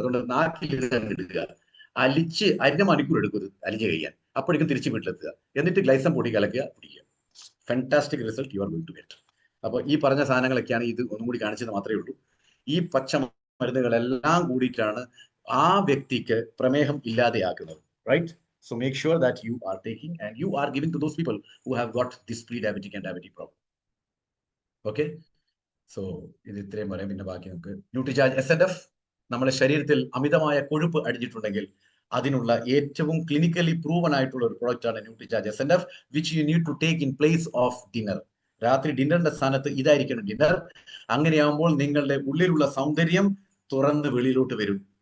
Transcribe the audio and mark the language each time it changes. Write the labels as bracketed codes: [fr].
[ml] അതുകൊണ്ട് നാക്കിലിടുക, അലിച്ച് 1/2 മണിക്കൂർ എടുക്കും അലിഞ്ഞ് കഴിയാൻ. അപ്പോഴേക്കും തിരിച്ച് വീട്ടിലെത്തുക. എന്നിട്ട് ഗ്ലൈസം പൊടി കലക്കുക, കുടിക്കുക. [en] Fantastic result you are going to get. [ml] അപ്പോൾ ഈ പറഞ്ഞ സാധനങ്ങളൊക്കെയാണ് ഇത് ഒന്നും കൂടി കാണിച്ചത് മാത്രമേ ഉള്ളൂ. ഈ പച്ച മരുന്നുകളെല്ലാം കൂടിയിട്ടാണ് ആ വ്യക്തിക്ക് പ്രമേഹം ഇല്ലാതെയാക്കുന്നത്, right? [en] So make sure that you are taking and you are giving to those people who have got this pre-diabetic and diabetic problem. Okay? [ml] So ഇത് ഇത്രയും പറയാം. പിന്നെ ബാക്കി നമുക്ക് ന്യൂട്രിചാർജ് SNF. നമ്മുടെ ശരീരത്തിൽ അമിതമായ കൊഴുപ്പ് അടിഞ്ഞിട്ടുണ്ടെങ്കിൽ അതിനുള്ള ഏറ്റവും ക്ലിനിക്കലി പ്രൂവൻ ആയിട്ടുള്ള ഒരു പ്രോഡക്റ്റ് ആണ് Nutricharge SNF, [en] Which you need to take in place of dinner. [ml] രാത്രി ഡിന്നറിന്റെ സ്ഥാനത്ത് ഇതായിരിക്കണം ഡിന്നർ. അങ്ങനെയാകുമ്പോൾ നിങ്ങളുടെ ഉള്ളിലുള്ള സൗന്ദര്യം തുറന്ന് വെളിയിലോട്ട് വരും.